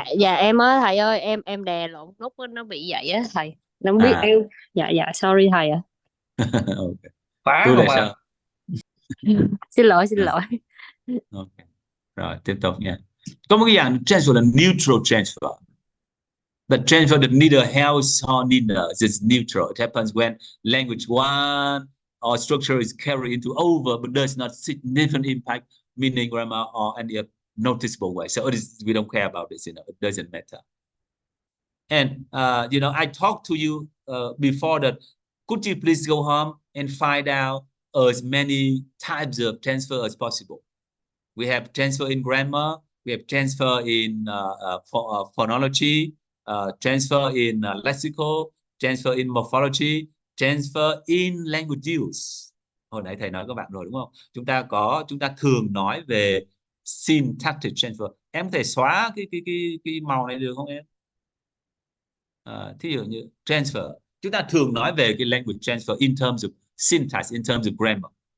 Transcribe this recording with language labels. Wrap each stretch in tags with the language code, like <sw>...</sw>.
<vi>Dạ em á thầy ơi, em đè lộn nút á, nó bị vậy á thầy, nó không biết em. Dạ sorry thầy ạ. Okay. Phá Tôi không lại sao? Xin lỗi. Okay. Rồi tiếp tục nha. Có một cái dạng transfer là neutral transfer.</vi> <en>The transfer that neither helps or hinders is neutral. It happens when language one or structure is carried into over but does not significant impact meaning, grammar, or any noticeable way. So we don't care about this, it doesn't matter. And I talked to you before that. Could you please go home and find out as many types of transfer as possible? We have transfer in grammar, we have transfer in phonology, transfer in lexical, transfer in morphology, transfer in language use.</en> <vi>Hồi nãy thầy nói các bạn rồi đúng không? Chúng ta thường nói về syntactic transfer. Em có thể xóa cái màu này được không em? Thí dụ như transfer, chúng ta thường nói về cái</vi> <en>language transfer in terms of syntax, in terms of grammar.</en>